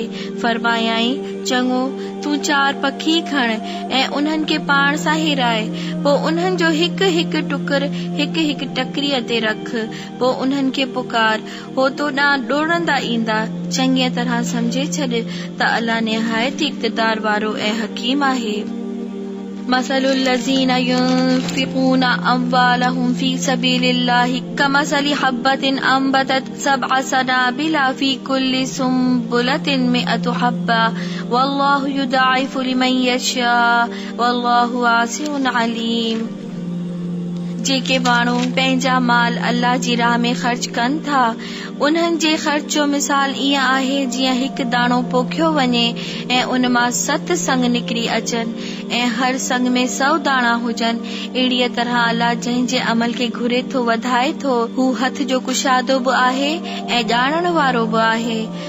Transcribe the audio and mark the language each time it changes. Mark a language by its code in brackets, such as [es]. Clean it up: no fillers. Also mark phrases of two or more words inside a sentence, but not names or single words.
[sd] फरमायाईं, चङो, तूं 4 पखी खण ऐं उन्हनि खे पाण सां हिराए, पोइ उन्हनि जो हिकु हिकु टुकुर हिकु हिकु टकरीअ ते रख, पोइ उन्हनि खे पुकार, हो तो ॾांहुं डोड़ंदा ईंदा। चङीअ तरह समझे छॾ त अल्लाह निहायत इक़्तिदार वारो ऐं हकीम आहे। [ar] مثل الذين ينفقون أموالهم في سبيل الله كمثل حبة أنبتت سبع سنابل في كل سنبلة مائة حبة والله يضاعف لمن يشاء والله واسع عليم. [sd] जेके माण्हू पंहिंजा माल अल्लाह जी राह में ख़र्च कनि था, उन्हनि जे ख़र्च जो मिसाल ईअं आहे जीअं हिकु दाणो पोखियो वञे ऐं उन मां 7 संग निकिरी अचनि ऐं हर संग में 100 दाणा हुजनि। अहिड़ीअ तरह अल्लाह जंहिंजे अमल खे घुरे थो वधाए थो, हू हथ जो कुशादो बि आहे ऐं ॼाणण वारो बि आहे।